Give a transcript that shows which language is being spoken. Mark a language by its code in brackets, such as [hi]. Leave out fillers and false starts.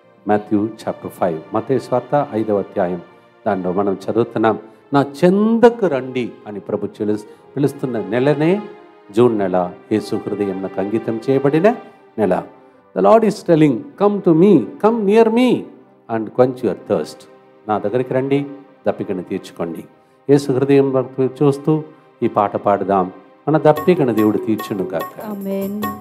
[en] Matthew chapter 5, [te] మత్తయి సువార్త 5వ అధ్యాయం దానిలో మనం చదువుతున్నాం, నా చెందకు రండి అని ప్రభు పిలుస్తున్న నెలనే జూన్ నెల, యేసు హృదయం నాకు అంకితం చేయబడిన నెల. [en] The Lord is telling, come to me, come near me and quench your thirst. [te] నా దగ్గరికి రండి, దప్పికను తీర్చుకోండి. యేసు హృదయం చూస్తూ ఈ పాట పాడుదాం, మన దప్పికను దేవుడు తీర్చును గాక. ఆమేన్.